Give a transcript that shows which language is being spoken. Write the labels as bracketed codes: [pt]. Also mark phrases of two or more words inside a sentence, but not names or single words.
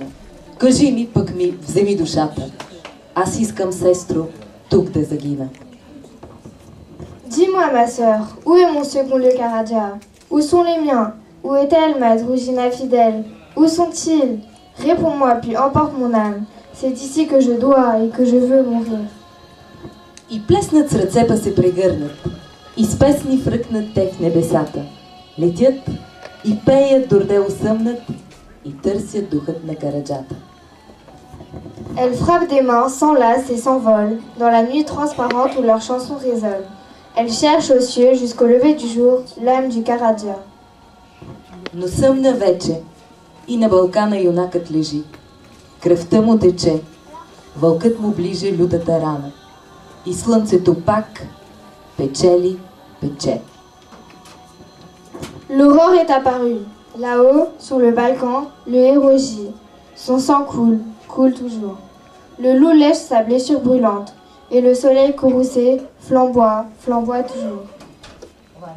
[bg] Кажи ми, пък ми вземи душата. Аз искам, сестро, тук да загина. [fr] Dis-moi, ma sœur, où est mon second le Karadja? Où sont les miens? Où est-elle, ma Drugina fidèle? Où sont-ils? Réponds-moi, puis emporte mon âme. C'est ici que je dois et que je veux mourir. [bg] И плеснат с ръце па се прегърнат, и с песни фръкнат те в небесата. Летят и пеят, дорде усъмнат, и търсят духът на Караджата. [fr] Elles frappent des mains, s'enlacent et s'envolent, dans la nuit transparente où leurs chansons résonnent. Elles cherchent aux cieux, jusqu'au lever du jour, l'âme du Karadja. [bg] Но съмна вече, и на Балкана юнакът лежи. Кръвта му тече, вълкът му ближе лютата рана. И слънцето пак печели, пече. [fr] L'aurore est apparue. Là-haut, sur le balcon, le héros gît. Son sang coule, coule toujours. Le loup lèche sa blessure brûlante. Et le soleil courroucé flamboie, flamboie toujours. Voilà.